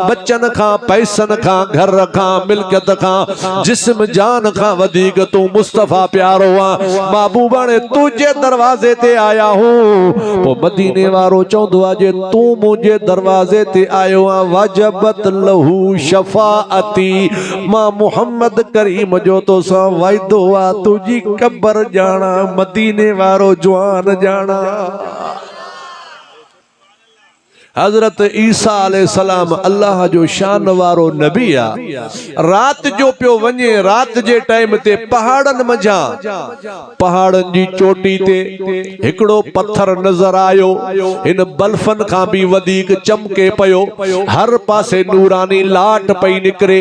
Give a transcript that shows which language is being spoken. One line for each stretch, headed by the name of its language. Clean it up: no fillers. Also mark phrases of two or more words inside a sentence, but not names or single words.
Sindhi: बच्चन खां, पैसनि खां, घर खां, मिल्कियत खां, जिस्म जान खां वधीक तूं मुस्तफ़ा प्यारो आहे। महबूब हाणे तुंहिंजे दरवाज़े ते आया हूं। पोइ मदीने वारो चवंदो आहे, जे तूं मुंहिंजे दरवाज़े ते आयो आहे,
Arabic: وجبت له شفاعتي,
Sindhi: मां मुहम्मद करीम जो तो सां वाइदो आ, तुझी कब्र जाना, मदीने वारो जवान जाना। हजरत ईसा अलैहिस्सलाम अल्लाह जो शान वारो नबी आ। रात जो पियो वञे, रात जे टाइम ते पहाड़न मंझां, पहाड़न जी चोटी ते हिकड़ो पत्थर नजर आयो। इन बल्फन खां भी वधीक चमके पयो, हर पासे नूरानी लाट पई निकरे।